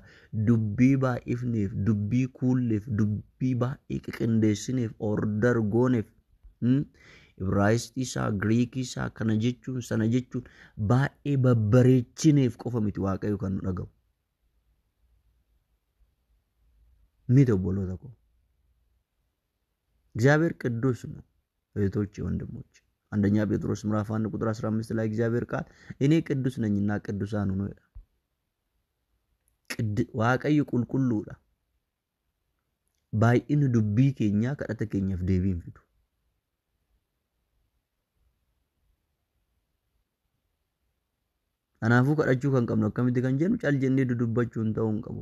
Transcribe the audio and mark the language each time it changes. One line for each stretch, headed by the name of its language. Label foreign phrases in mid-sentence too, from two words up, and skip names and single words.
Oromo: Dubbii baay'ifneef, dubbii kuulleef, dubbii baay'ee qiqindeessineef, ordar gooneef Ibraayistii isaa, Giriikii isaa kana jechuun sana jechuun baay'ee babbareechineef qofa miti Waaqayyo kan nu dhagahu. Miti obboloota ko.
Amharic: እግዚአብሔር ቅዱስ ነው። እህቶቼ ወንድሞቼ፣ አንደኛ ጴጥሮስ ምዕራፍ 1 ቁጥር 15 ላይ እግዚአብሔር ቃል እኔ ቅዱስ ነኝና ቅዱሳን ሁኑ ይላል።
Oromo: Waaqayyo qulqulluudha. Baay'ina dubbii keenya kadhata keenyaaf deebii hin fidu. Kanaafuu kadhachuu kan qabnu akkamitti kan jennu cal jennee dudubbachuun ta'uu hin qabu.